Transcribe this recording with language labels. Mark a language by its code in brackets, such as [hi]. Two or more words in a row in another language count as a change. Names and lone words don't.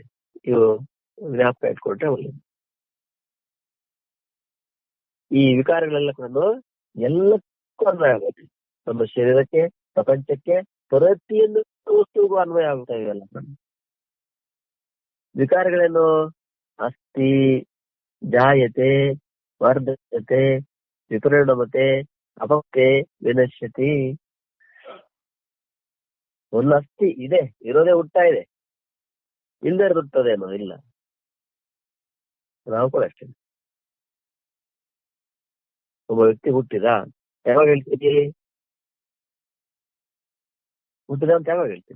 [kn] ಇವು ಜ್ಞಾಪಕ ಇಟ್ಕೊಂಡ್ರೆ ಒಳ್ಳೆಯದು. ಈ ವಿಕಾರಗಳೆಲ್ಲ ಕೂಡ ಎಲ್ಲಕ್ಕೂ ಅನ್ವಯ ಆಗುತ್ತೆ. ನಮ್ಮ ಶರೀರಕ್ಕೆ, ಪ್ರಪಂಚಕ್ಕೆ, ಪ್ರತಿಯೊಂದು ವಸ್ತುವಿಗೂ ಅನ್ವಯ ಆಗ್ತಾ ಇವೆಲ್ಲ. ವಿಕಾರಗಳೇನು? [sa] ಅಸ್ಥಿ, ಜಾಯತೆ, ವರ್ಧತೆ, ವಿಪರಿಣಾಮತೆ, ಅಪಕ್ತೆ, ವಿನಶ್ಯತಿ. [kn] ಒಂದು ಅಸ್ಥಿ ಇದೆ, ಇರೋದೇ ಹುಟ್ತಾ ಇದೆ, ಇಲ್ಲದೆ ಇರುತ್ತದೇನೋ ಇಲ್ಲ. ನಾವು ಕೂಡ ಅಷ್ಟೇ. ಒಬ್ಬ ವ್ಯಕ್ತಿ ಹುಟ್ಟಿದ ಯಾವಾಗ ಹೇಳ್ತೀರಿ? ಹುಟ್ಟಿದ ಅಂತ ಯಾವಾಗ ಹೇಳ್ತೀರಿ?